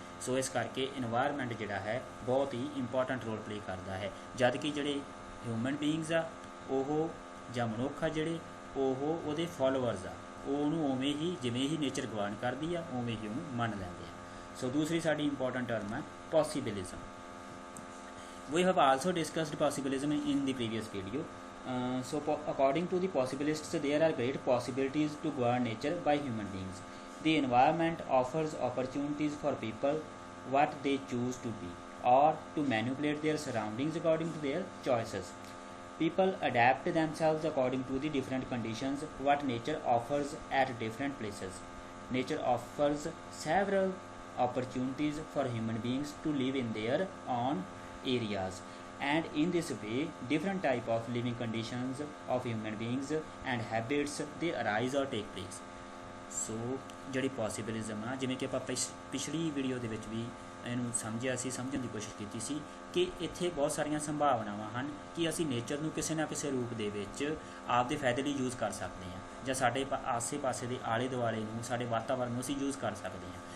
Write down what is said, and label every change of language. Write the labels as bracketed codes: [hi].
[pa] ਸੋ ਇਸ ਕਰਕੇ ਇਨਵਾਇਰਮੈਂਟ ਜਿਹੜਾ ਹੈ ਬਹੁਤ ਹੀ ਇੰਪੋਰਟੈਂਟ ਰੋਲ ਪਲੇ ਕਰਦਾ ਹੈ। ਜਦ ਕਿ ਜਿਹੜੇ ਹਿਊਮਨ ਬੀਇੰਗਸ ਆ ਉਹ ਜਾਂ ਮਨੁੱਖ ਆ ਜਿਹੜੇ ਉਹ ਉਹਦੇ ਫੋਲੋਵਰਸ ਆ, ਉਹ ਉਹਨੂੰ ਉਵੇਂ ਹੀ ਜਿਵੇਂ ਹੀ ਨੇਚਰ ਗਵਰਨ ਕਰਦੀ ਆ ਉਵੇਂ ਹੀ ਉਹਨੂੰ ਮੰਨ ਲੈਂਦੇ ਆ। ਸੋ ਦੂਸਰੀ ਸਾਡੀ ਇੰਪੋਰਟੈਂਟ ਟਰਮ ਹੈ ਪੋਸੀਬਿਲਿਜ਼ਮ. [en] We have also discussed possibilism in the previous video. So according to the possibilists, there are great possibilities to govern nature by human beings. The environment offers opportunities for people what they choose to be or to manipulate their surroundings according to their choices. People adapt themselves according to the different conditions what nature offers at different places. Nature offers several opportunities for human beings to live in their own areas, and in this way different type of living conditions of human beings and habits they arise or take place. [pa] So ਜਿਹੜੀ ਪੋਸੀਬਿਲਿਜ਼ਮ ਆ, ਜਿਵੇਂ ਕਿ ਆਪਾਂ ਪਿਛਲੀ video ਦੇ ਵਿੱਚ ਵੀ ਇਹਨੂੰ ਸਮਝਣ ਦੀ ਕੋਸ਼ਿਸ਼ ਕੀਤੀ ਸੀ ਕਿ ਇੱਥੇ ਬਹੁਤ ਸਾਰੀਆਂ ਸੰਭਾਵਨਾਵਾਂ ਹਨ ਕਿ ਅਸੀਂ ਨੇਚਰ ਨੂੰ ਕਿਸੇ ਨਾ ਕਿਸੇ ਰੂਪ ਦੇ ਵਿੱਚ ਆਪਦੇ ਫਾਇਦੇ ਲਈ ਯੂਜ਼ ਕਰ ਸਕਦੇ ਹਾਂ, ਜਾਂ ਸਾਡੇ ਆਸੇ ਪਾਸੇ ਦੇ ਆਲੇ ਦੁਆਲੇ ਨੂੰ, ਸਾਡੇ ਵਾਤਾਵਰਨ ਨੂੰ ਅਸੀਂ ਯੂਜ਼ ਕਰ ਸਕਦੇ ਹਾਂ।